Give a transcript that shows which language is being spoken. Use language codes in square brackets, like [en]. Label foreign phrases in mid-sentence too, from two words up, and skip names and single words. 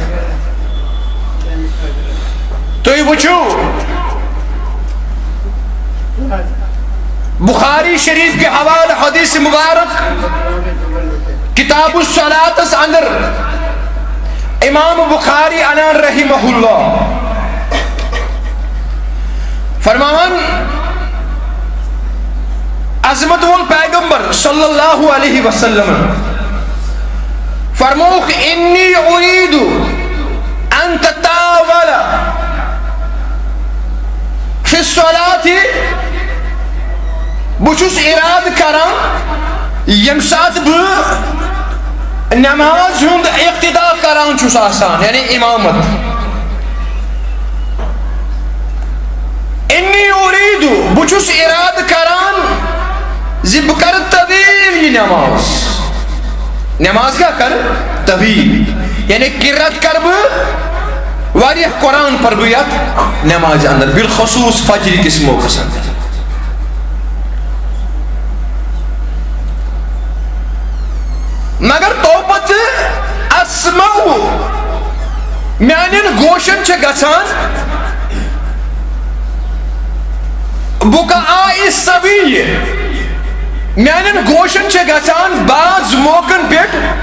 [ks] تُہۍ وٕچھِو بخاری شریف کے حوالہ حدیث مبارک کتاب الصلاۃ اندر امام بخاری انان [ar] رحمہ اللہ [ks] فرمان عظمت وال پیغمبر [ar] صلی اللہ علیہ وسلم [ks] فرموک [ar] انی اريد ان تتاول فی الصلاة [ks] بچوس اراد کران یم سات بہ نماز ہند اقتدا کران چھس آسان یعنی امامت [ar] انی اريد [ks] بچوس اراد کران زی بکر طویل یہ نماز کیا کر طویل یعنی قرات کر بہ واریہ قرآن پر بہ یت نماز اندر بالخصوص فجر کس موقع اندر مگر توپت اسمعو میانین گوشن چھ گژھان [ar] بکاء الصبی [ks] میانین گوشن چھ گژھان بعض موقعن پیٹھ